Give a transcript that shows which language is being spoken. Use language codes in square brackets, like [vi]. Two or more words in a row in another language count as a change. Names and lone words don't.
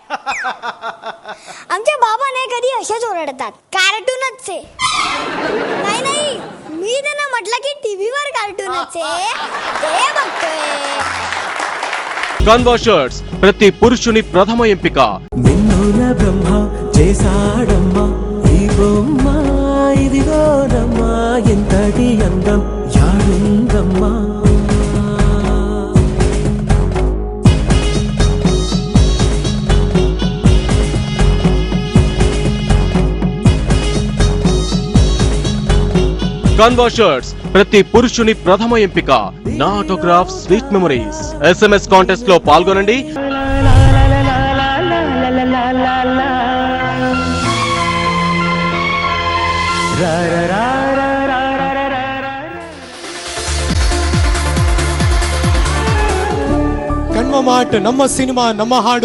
[mr] आमचे बाबा नाही कधी असेच ओरडतात, कार्टूनच आहे. नाही मी त्यांना म्हटलं की टीव्हीवर कार्टूनच आहे ते बघतोय. [te] కన్వా షర్ట్స్ ప్రతి పురుషుని ప్రథమ ఎంపిక. నిన్నుల బ్రహ్మ చేసాడమ్మా ఈ బొమ్మ ఇదిగోనమ్మా ఎంతటి అందం యాడుందమ్మా. కన్వా షర్ట్స్ ప్రతి పురుషుని ప్రథమ ఎంపిక. నా ఆటోగ్రాఫ్ స్వీట్ మెమరీస్. [en] SMS contest [te] లో పాల్గొనండి. [kn] ಕಣ್ವ ಮಾರ್ಟ್ ನಮ್ಮ ಸಿನಿಮಾ ನಮ್ಮ ಹಾಡು.